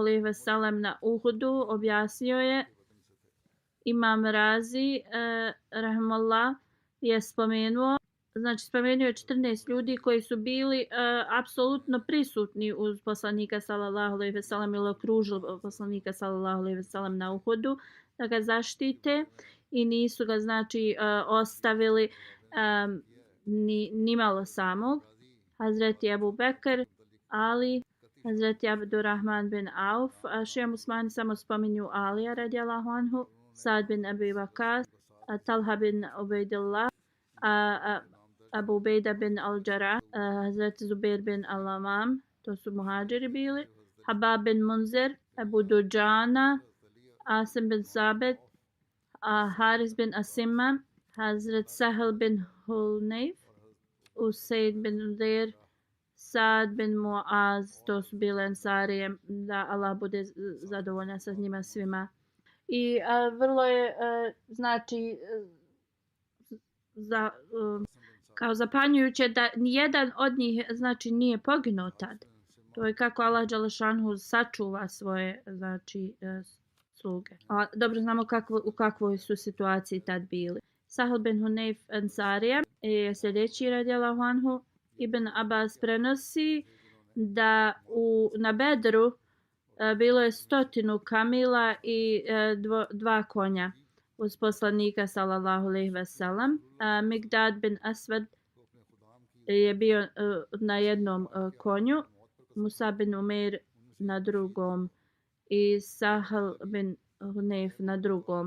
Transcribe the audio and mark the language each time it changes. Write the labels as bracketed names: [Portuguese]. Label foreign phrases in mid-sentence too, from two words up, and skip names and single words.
[Arabic] عليه وسلم [Bosnian] na Uhudu objasnio je Imam Razi rahmallah je spomenuo je 14 ljudi koji su bili apsolutno prisutni uz poslanika [Arabic] صلى الله عليه وسلم [Bosnian] ili okružili poslanika [Arabic] صلى الله عليه وسلم [Bosnian] na Uhudu da ga zaštite i nisu ga znači ostavili ni malo samog. Hazreti Abu Bekr, Ali, Hazreti Abdurrahman bin Auf, šija muslimani samo spominju Alija [Arabic] رضي الله عنه, [Bosnian] Sad bin Abi Waqas, Talha bin Ubejdillah, Abu Ubejda bin Al-Jarrah, Hazreti Zubair bin Al-Amam, to su muhađiri bili, Habab bin Munzir, Abu Dujana, Asim bin Sabit, Haris bin Asima, Hazret Sahel bin Hunayf, Usaid bin Uzair, Sad bin Muaz, to su bile Ensarije, da Allah bude zadovoljan sa njima svima. I vrlo je, znači, kao zapanjujuće da nijedan od njih, znači, nije poginuo tad. To je kako Allah Đelešanhu sačuva svoje, znači, sluge. A dobro znamo u kakvoj su situaciji tad bili. Sahel bin Hunayf Ensarija je sljedeći [Arabic] رضي الله عنه. [Bosnian] Ibn Abbas prenosi da na Bedru bilo je 100 kamila i 2 konja uz poslanika [Arabic] صلى الله عليه وسلم. [Bosnian] Migdad bin Aswad je bio na jednom konju, Musa bin Umair na drugom i Sahel bin Hunayf na drugom.